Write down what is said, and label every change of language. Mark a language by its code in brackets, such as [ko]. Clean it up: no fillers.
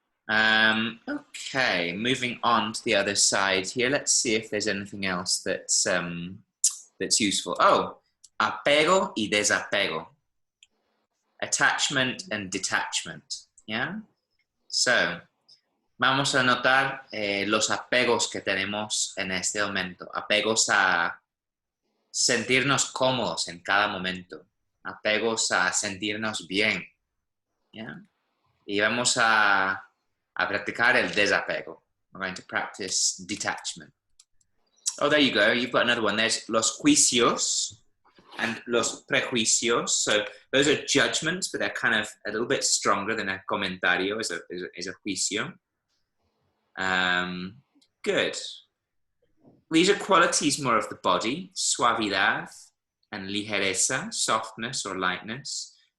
[en] Okay, moving on to the other side here. Let's see if there's anything else that's useful. Oh, [es] apego y desapego. [en] Attachment and detachment, yeah? [es] So, vamos a notar los apegos que tenemos en este momento. Apegos a sentirnos cómodos en cada momento. Apegos a sentirnos bien, yeah? Y vamos a practicar el desapego. [en] We're going to practice detachment. Oh, there you go. You've got another one. There's [es] los juicios [en] and [es] los prejuicios. [en] So those are judgments, but they're kind of a little bit stronger than a comentario is a juicio. Good. These are qualities more of the body. Suavidad and ligereza, softness or lightness.